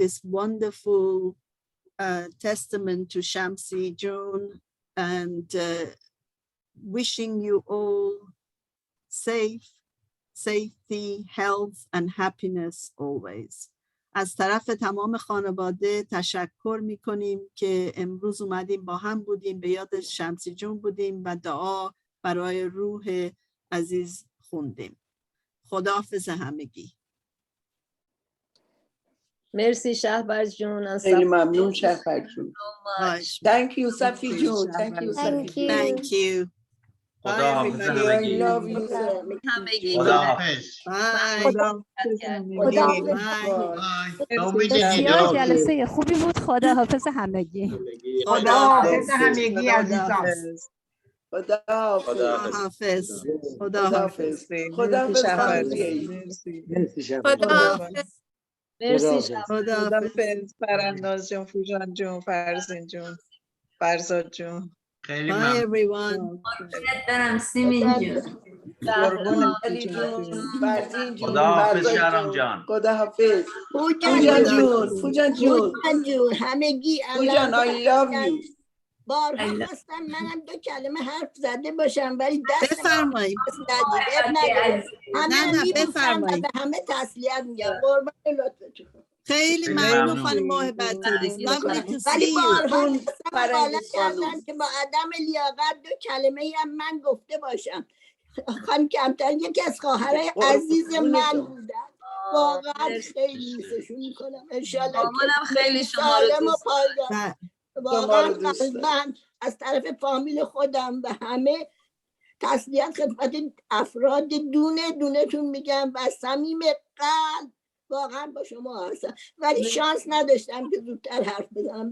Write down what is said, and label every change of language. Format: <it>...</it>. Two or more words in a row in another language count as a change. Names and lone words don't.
<en>this wonderful testament to Shamsi June, and wishing you all safety, health, and happiness always.</en> <fa>از طرف تمام خانواده تشکر میکنیم که امروز اومدیم با هم بودیم، به یاد شمسی جون بودیم و دعا برای روح عزیز خوندیم. خداحافظ همگی. مرسی شهباز جون. خیلی ممنون شهباز جون.</fa> <en>Thank you صفی جون. Thank you صفی جون. Thank you. Bye everybody. I love you.</en> <fa>خداحافظ. بسیار جلسه خوبی بود. خداحافظ همگی. خداحافظ همگی عزیزان. خداحافظ. خداحافظ. خداحافظ. مرسی. خداحافظ پرنداز جون، فوجان جون، فرزین جون، فرزاد جون. خیلی</fa> <en>Bye everyone.</en> <fa>دارم سیمین جون. علی جون، فرزین جون، خداحافظ فرزاد شهرام جان. خداحافظ. فوجان جون همگی</fa> <en>فوجان I love you.</en> <fa>بارها خواستم منم 2 کلمه حرف زده باشم ولی دست بفرمایید. همه بفرمایید. به همه تسلیت میگم. قربان لطفتون. خیلی ممنون خانم محبت عزیز.</fa> <en>Lovely to see you.</en> <fa>بارها حالا کردن که با عدم لیاقت 2 کلمه هم من گفته باشم. خانم کمترین یکی از خواهرای عزیز من بودن. واقعا خیلی دوستشون میکنم. انشالله مامانم خیلی شما رو سالم و دوست پایدار. واقعا قلباً از طرف فامیل خودم و همه تسلیت خدمت افراد دونه دونه تون میگم و صمیم قلب واقعا با شما هستم، ولی شانس نداشتم که زودتر حرف بزنم.</fa>